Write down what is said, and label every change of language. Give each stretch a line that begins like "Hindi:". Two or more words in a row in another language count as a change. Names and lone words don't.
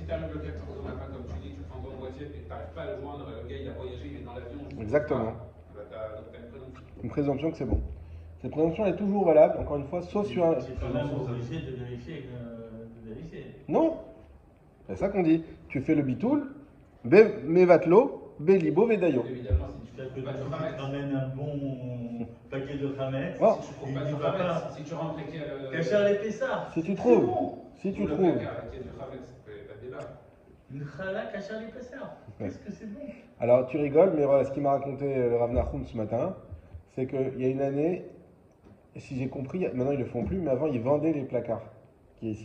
French: Si tu arrives le 14 au matin, comme tu dis, tu prends ton boîtier et que tu n'arrives pas à le joindre, le gars il a voyagé, il est dans l'avion. Exactement. Tu as une présomption. Une présomption que c'est bon. Cette présomption est toujours valable, encore une fois, sauf sur un. C'est quand même obligé de vérifier. Non, c'est ça qu'on dit. Tu fais le
Hebrew: ביטול, מבטלו, בלבו, ודיו.
French: Évidemment, si tu C'est-à-dire que fais pas de tu Khametz, ramènes un bon paquet de Hametz. Oh. si tu trouves Il pas de ne va Khametz, pas. si tu rentres et qu'il y a le. Cacher les Pessards. Si tu C'est trouves, bon. si tu le trouves. placard avec du Khametz, t'as des là. Une chala cacher les Pessards. Qu'est-ce que c'est bon. Alors tu rigoles, mais voilà, ce qu'il m'a raconté le Rav Nahum ce matin, c'est qu'il y a une année, et si j'ai compris, maintenant ils le font plus, mais avant ils vendaient les placards qui est ici.